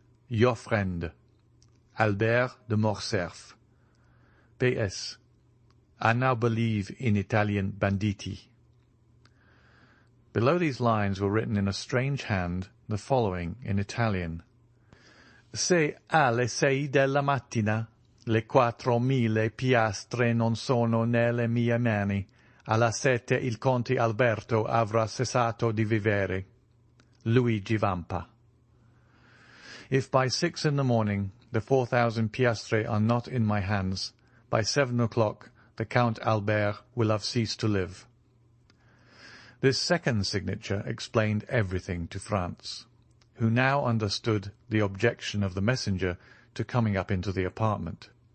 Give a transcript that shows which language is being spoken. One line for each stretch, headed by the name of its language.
English: Your friend, Albert de Morcerf. P.S. I now believe in Italian banditti." Below these lines were written in a strange hand the following in Italian:
Italian: "Se alle 6 della mattina Le 4.000 piastre non sono nelle mie mani. Alla 7 il conte Alberto avrà cessato di vivere. Luigi Vampa.
English: If by 6 in the morning the 4,000 piastre are not in my hands, by 7 o'clock the Count Albert will have ceased to live. This second signature explained everything to Franz, who now understood the objection of the messenger to coming up into the apartment.